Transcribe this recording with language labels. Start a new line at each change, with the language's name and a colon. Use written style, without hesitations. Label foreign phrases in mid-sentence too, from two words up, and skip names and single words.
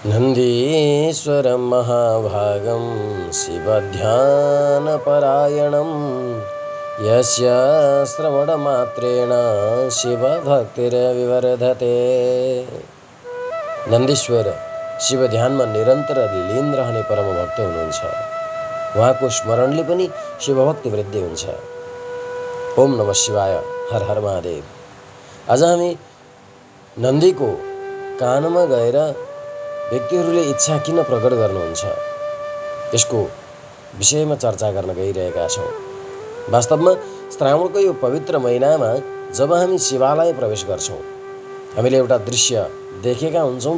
Sanskrit: नन्दीश्वरं महाभागं शिवध्यानपरायणं यस्य श्रवणमात्रेण शिवभक्तिर्विवर्धते।
Nepali: नन्दीश्वर शिव ध्यानमा निरन्तर लीन रहने परम भक्त हुनुहुन्छ। उहाँको स्मरणले पनि शिवभक्ति वृद्धि हुन्छ।
Sanskrit: ओम नमः शिवाय, हर हर महादेव।
Nepali: आज हामी नन्दीको कानमा गएर व्यक्तिहरूले इच्छा किन प्रकट गर्नुहुन्छ यसको विषयमा चर्चा गर्न गइरहेका छौँ। वास्तवमा श्रावणको यो पवित्र महिनामा जब हामी शिवालय प्रवेश गर्छौँ, हामीले एउटा दृश्य देखेका हुन्छौँ।